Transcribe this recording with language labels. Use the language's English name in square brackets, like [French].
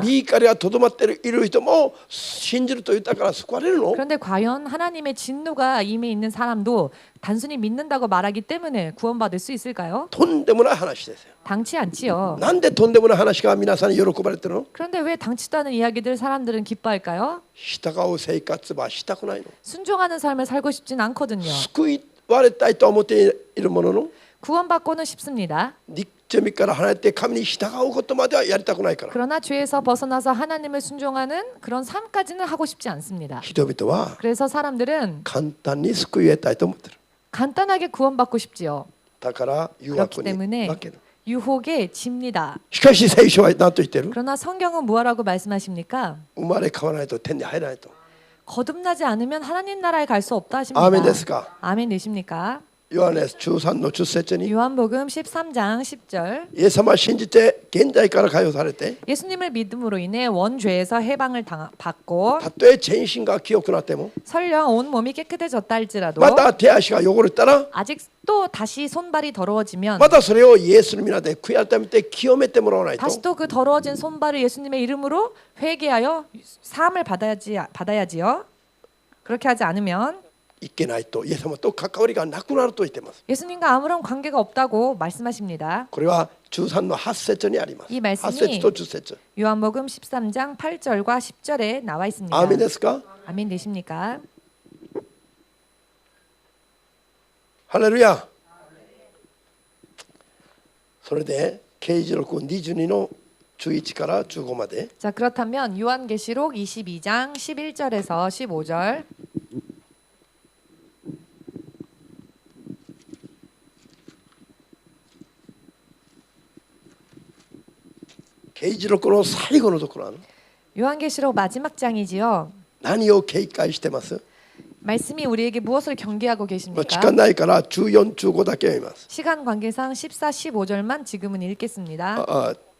[Japanese] 御怒りがとどまっている人も信じると言ったから救われるの？ [Korean] 그런데 과연 하나님의 진노가 임해 있는 사람도 단순히 믿는다고 말하기 때문에 구원받을 수 있을까요? [Japanese] とんでもない話ですよ。 [Korean] 당치 않지요. [Japanese] なんでとんでもない話が皆さんに喜ばれてるの？ [Korean] 그런데 왜 당치도 않은 이야기들 사람들은 기뻐할까요? [Japanese] 従う生活はしたくないの？ [Korean] 순종하는 삶을 살고 싶진 않거든요. [Japanese] 救われたいと思っているものの [Korean] 구원받고는 싶습니다. [Japanese] 罪から離れて神に従うことまではやりたくないから。 [Korean] 그러나 죄에서 벗어나서 하나님을 순종하는 그런 삶까지는 하고 싶지 않습니다. [Japanese] 人々は [Korean] 그래서 사람들은 [Japanese] 簡単に救い得たいと思ってる。 [Korean] 간단하게 구원받고 싶지요. [Japanese] だから誘 [Korean] 그렇기 [Japanese] 惑に [Korean] 때문에 [Japanese] 負ける。 [Korean] 유혹에 집니다. [Japanese] しかし聖書は何と言ってる？ [Korean] 그러나 성경은 무엇라고 말씀하십니까? [Japanese] 生まれ変わらないと天に入らないと。 [Korean] 거듭나지 않으면 하나님 나라에 갈 수 없다 하십니다. [Japanese] 아멘ですか? [Korean] 아멘 되십니까? [Japanese] ヨハネ13の10節に [Korean] 요한복음 13장 10절 [Japanese] イエス様を信じて現在から解放されて [Korean] 예수님을 믿음으로 인해 원죄에서 해방을 받고 [Japanese] たとえ全身が清くなっても [Korean] 설령 온 몸이 깨끗해졌다 할지라도 [Japanese] また手足が汚れたら [Korean] 아직 또 다시 손발이 더러워지면 [Japanese] またそれをイエスの皆で悔い改めて清めてもらわないと [Korean] 다시 또 그 더러워진 손발을 예수님의 이름으로 회개하여 사함을 받아야지요. 그렇게 하지 않으면 [Japanese] いけないとイエス様と関わりがなくなると言っています。 [Korean] 예수님과 아무런 관계가 없다고 말씀하십니다. [Japanese] これは13の8節にあります。 [Korean] 이 8 말씀이 [Japanese] 節と10節。 [Korean] 요한복음 13장 8절과 10절에 나와 있습니다. [Japanese] アーメンですか？ [Korean] 아멘 되십니까? [Japanese] ハレルヤ。それで啓示録22の11から15まで [Korean] 자, 그렇다면 요한계시록 22장 11절에서 15절 [Japanese] 啓示録の最後のところなの。 [Korean] 요한계시록 마지막 장이지요. [Japanese] 何を警戒してます？ [Korean] 말씀이 우리에게 무엇을 경계하고 [Japanese] 時 [Korean] 계십니까? [Japanese] 間ないから14、15だけ読みます。 [Korean] 시간 관계상 14, 15절만 지금은 읽겠습니다.